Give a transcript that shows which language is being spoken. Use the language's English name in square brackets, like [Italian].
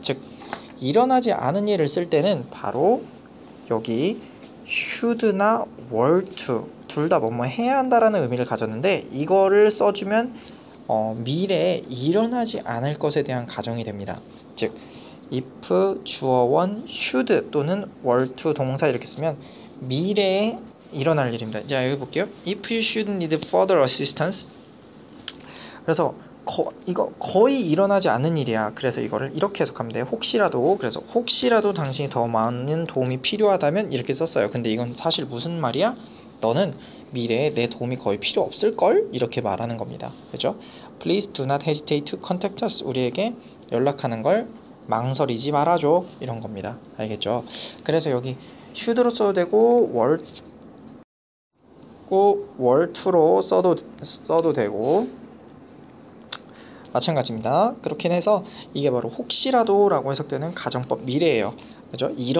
[Korean] 즉 일어나지 않은 일을 쓸 때는 바로 여기 should나 were to 둘 다 뭐뭐 해야 한다라는 의미를 가졌는데 이거를 써주면 미래에 일어나지 않을 것에 대한 가정이 됩니다. 즉 if 주어 1 should 또는 were to 동사 이렇게 쓰면 미래에 일어날 일입니다. 자, 여기 볼게요. [English] If you should need further assistance. [Korean] 그래서 이거 거의 일어나지 않는 일이야. 그래서 이거를 이렇게 해석하면 돼요. 혹시라도, 그래서 혹시라도 당신이 더 많은 도움이 필요하다면 이렇게 썼어요. 근데 이건 사실 무슨 말이야? 너는 미래에 내 도움이 거의 필요 없을걸? 이렇게 말하는 겁니다. 그죠? [English] Please do not hesitate to contact us. [Korean] 우리에게 연락하는 걸 망설이지 말아줘. 이런 겁니다. 알겠죠? 그래서 여기 should로 써도 되고 were to로 써도 되고 마찬가지입니다. 그렇긴 해서 이게 바로 혹시라도 라고 해석되는 가정법 미래예요. 그죠?